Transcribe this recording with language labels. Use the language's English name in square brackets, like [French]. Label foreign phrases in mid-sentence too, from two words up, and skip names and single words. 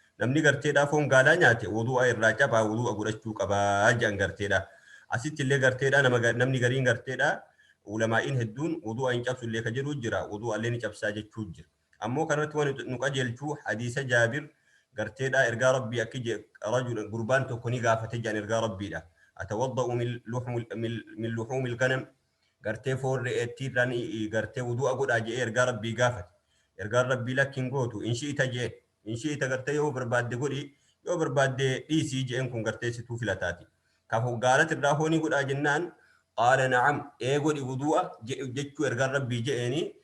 [Oromo] Namni garteedhaa foon gaalaa nyaate wuduu'a irraa cabaa, wuduu'a godhachuu qabaa je'an garteedha. Asitti illee garteedhaa nama ga-, namni gariin garteedhaa ulamaa'iin hedduun wuduu'a hin cabsullee ka jedhuu jira, wuduu'a illee ni cabsaa jechuu jira. Ammoo kanarratti waan nu qajeelchuu hadiisa Jaabir garteedhaa ergaa Rabbii akki je, rajul, gurbaan tokko ni gaafate jedhan ergaa Rabbiidha. [Arabic] "أتوضأ من لحم، من، من لحوم الغنم؟" [Oromo] Gartee foon re'eettii irraa ni, gartee wuduu'a godhaa je'ee ergaa Rabbii gaafate. Ergaan Rabbii lakki hin gootu, [Arabic] إن شئت [Oromo] jee. [Arabic] إن شئت [Oromo] gartee yoo barbaadde godhi, yoo barbaadde dhiisii je'een kun gartee situu filataati. Ka fo-, gaalati irraa hoonii godhaa jennaan, [Arabic] قال نعم, [Oromo] ee godhi wuduu'a je-, jechuu ergaan Rabbii je'eeni.